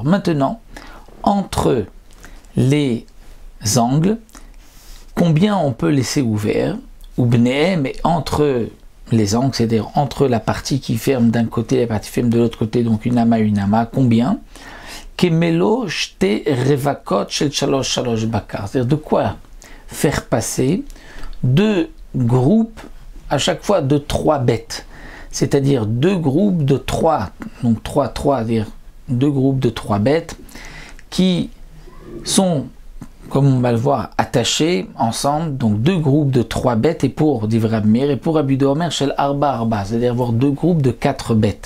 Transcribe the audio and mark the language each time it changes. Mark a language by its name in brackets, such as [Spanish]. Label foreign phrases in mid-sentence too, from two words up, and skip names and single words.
[French] Maintenant, entre les angles, combien on peut laisser ouvert, ou bnehem, mais entre les angles, c'est-à-dire entre la partie qui ferme d'un côté et la partie qui ferme de l'autre côté, donc une ama, combien? [Hebrew] כמלוא שתי רבקות של שלש שלש בקר, [French] c'est-à-dire de quoi faire passer 2 groupes à chaque fois de 3 bêtes, c'est-à-dire 2 groupes de 3, donc 3, c'est-à-dire 2 groupes de 3 bêtes qui sont, comme on va le voir, attachés ensemble, donc 2 groupes de 3 bêtes, et pour Divrei Rabbi Meir et pour Rabbi Yehuda [Hebrew] אומר של ארבע, [French] c'est-à-dire avoir 2 groupes de 4 bêtes.